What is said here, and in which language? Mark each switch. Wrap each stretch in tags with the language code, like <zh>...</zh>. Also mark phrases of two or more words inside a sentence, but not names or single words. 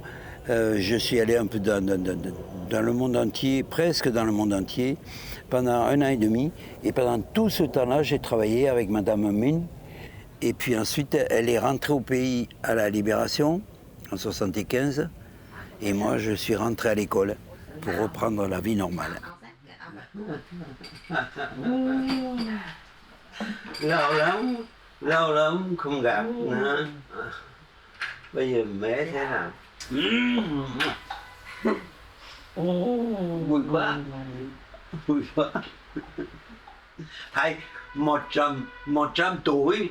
<fr>Je suis allé un peu dans le monde entier, presque dans le monde entier, pendant 1 an et demi. Et pendant tout ce temps-là, j'ai travaillé avec Madame Minh. Et puis ensuite, elle est rentrée au pays à la Libération, en 1975. Et moi, je suis rentré à l'école pour reprendre la vie normale.</fr> <vi>Lâu lắm không gặp nữa. Bây giờ mẹ thế nào? Vui quá. Vui quá. Thầy 100 tuổi.</vi>